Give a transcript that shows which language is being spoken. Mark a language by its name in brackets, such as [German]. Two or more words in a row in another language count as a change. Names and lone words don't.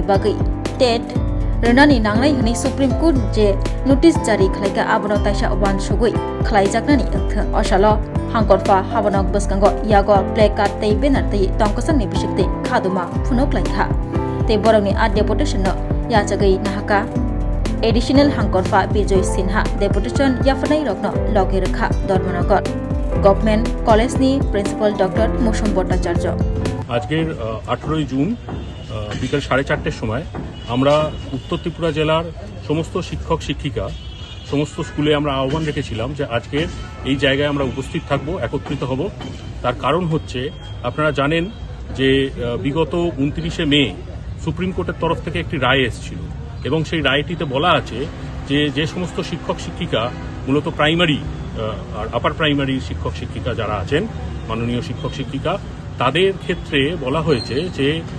[Kok Borok] bagai tet Renani nangnai hini Supreme Court je notice jari khlaika abono taisa wan sugoi khlaijaknani angtha osalo hangkorfa habanok baskango yago placard tei banner tei tongkosangni bisikte khaduma phunok laikha te borokni a deputation no yachagai nahaka additional hangkorfa Bijoy Sinha deputation yafanai rokno loge rakha Dharmanagar Government College ni Principal Dr. Mosum Bhattacharya [Bangla] আজকের 18 জুন বিকাল 4:30টার সময় আমরা উত্তর ত্রিপুরা জেলার সমস্ত শিক্ষক শিক্ষিকা সমস্ত স্কুলে আমরা আহ্বান রেখেছিলাম যে আজকে এই জায়গায় আমরা উপস্থিত থাকব একত্রিত হব তার কারণ হচ্ছে আপনারা জানেন যে বিগত 29শে মে সুপ্রিম কোর্টের তরফ থেকে একটি রায় এসেছিল এবং সেই রায়টিতে বলা আছে যে যে সমস্ত শিক্ষক শিক্ষিকা মূলত প্রাইমারি আর [English] upper primary [Bangla] শিক্ষক শিক্ষিকা যারা আছেন মাননীয় শিক্ষক শিক্ষিকা তাদের ক্ষেত্রে বলা হয়েছে যে